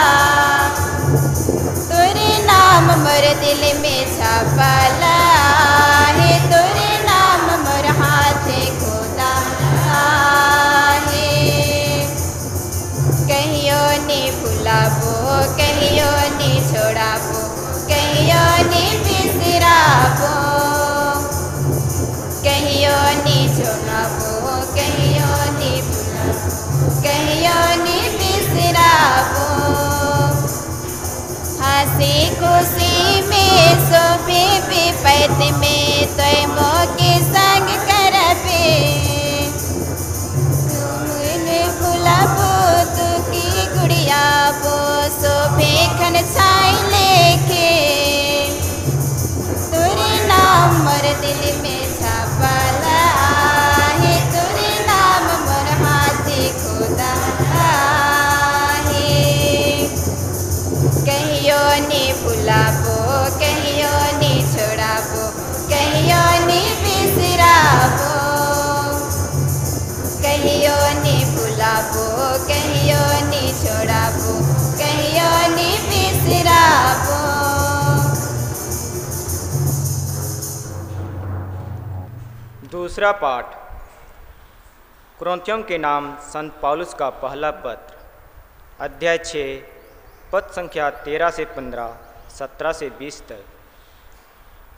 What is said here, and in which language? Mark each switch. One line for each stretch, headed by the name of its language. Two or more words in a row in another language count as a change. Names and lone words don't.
Sadri: तोरे नाम मोर दिल में छापल है तोरे नाम मोर हाथे खोदा है कहियो नी भुलाबो कहियो नी छोड़ाबो कहियो नी बिसराबो कहियो नी छोड़ाबो कहियो नी भुलाबो कहियो नी बिसराबो हंसी खुशी में सोबे विपत में तोय मोके संग करबे तुमने भुलाबो तू की गुड़िया बो सोबे खन छाई लेके तोरे नाम मोर दिल में छापल है तोरे नाम मोर हाथे खोदा है कहियो नी भुलाबो कहियो नी छोड़ाबो कहियो नी बिसराबो कहियो नी भुलाबो कहियो नी छोड़ाबो कहियो नी बिसराबो।
Hindi: दूसरा पाठ कुरिन्थियों के नाम संत पौलुस का पहला पत्र अध्याय 6 पद संख्या 13 से 15 17 से 20 तक।